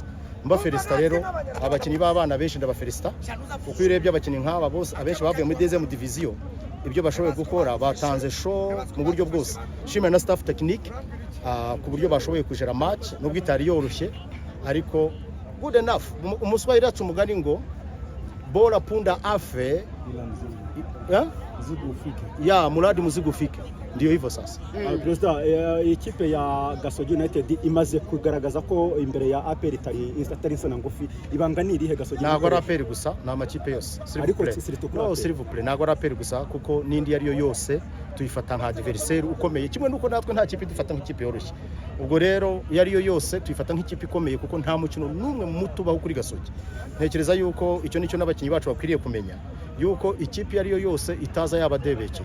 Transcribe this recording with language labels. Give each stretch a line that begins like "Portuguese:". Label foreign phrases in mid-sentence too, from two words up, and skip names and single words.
Kinyarwanda: Mba felicita rero abakinnyi b'abana benshi ndabafelicita, kuko urebye abakinnyi nk'aba bose abenshi bavuye muri
French: deuxième division,
Kinyarwanda: ibyo bashoboye gukora batanze show mu buryo bwose. Shimira na
French: staff technique
Kinyarwanda: ku buryo bashoboye kujera match nubwo itari yoroshye, ariko
English: good enough.
Kinyarwanda: Umuswahili yacu umugani ngo
Swahili: bora punda afe ya muradi muzigo ufike, ndio hivyo sasa.
Kinyarwanda: President, ikipe ya Gasogi United imaze kugaragaza ko imbere ya APR itari insana ngufi. Ibanga ni irihe Gasogi? Ntago ari APR gusa, na amakipe yose. Ariko
French: s'il vous plaît,
Kinyarwanda: ntago ari APR gusa kuko nindi yariyo yose tuyifata nka adversaire ukomeye, kimwe nuko natwe nta kipe dufata nk'ikipe yoroshye. Ubwo rero yariyo yose tuyifata nk'ikipe ikomeye kuko nta mukino numwe muto baho kuri Gasogi. Ntekereza yuko icyo nicyo n'abakinnyi bacu bakwiriye kumenya yuko ikipe yariyo yose itaza yabadebekeye.